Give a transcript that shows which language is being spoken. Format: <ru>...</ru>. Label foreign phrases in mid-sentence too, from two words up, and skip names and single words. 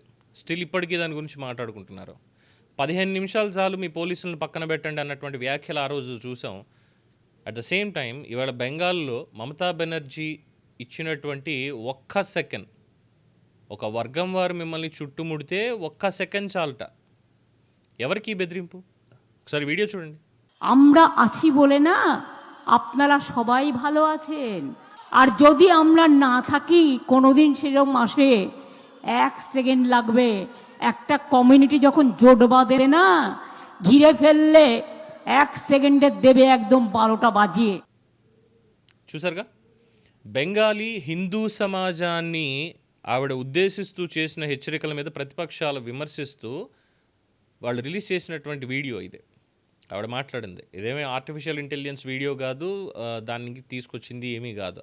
<te>స్టిల్ ఇప్పటికీ దాని గురించి మాట్లాడుకుంటున్నారు. 15 నిమిషాలు చాలు మీ పోలీసులను పక్కన పెట్టండి అన్నటువంటి వ్యాఖ్యలు ఆ రోజు చూసాం.</te> <en>at the same time</en> <te>ఇవాళ బెంగాల్లో మమతా బెనర్జీ ఇచ్చినటువంటి ఒక్క సెకండ్, ఒక వర్గం వారు మిమ్మల్ని చుట్టుముడితే ఒక్క సెకండ్ చాలట. ఎవరికి బెదిరింపు? ఒకసారి వీడియో చూడండి.</te> <bn>আমরা আছি বলে না আপনারা সবাই ভালো আছেন, আর যদি আমরা না থাকি কোনোদিন সেরকম আসে 1 সেকেন্ড লাগবে। একটা কমিউনিটি যখন জোট বাঁধে না, ঘিরে ফেললে 1 সেকেন্ডে দেবে একদম 12টা বাজিয়ে।</bn> <te>చూసారుగా, బెంగాలీ హిందూ సమాజాన్ని ఆవిడ ఉద్దేశిస్తూ చేసిన హెచ్చరికల మీద ప్రతిపక్షాలు విమర్శిస్తూ వాళ్ళు రిలీజ్ చేసినటువంటి వీడియో ఇదే. ఆవిడ మాట్లాడింది. ఇదేమీ</te> <en>artificial intelligence</en> <te>వీడియో కాదు, దానికి తీసుకొచ్చింది ఏమీ కాదు.</te>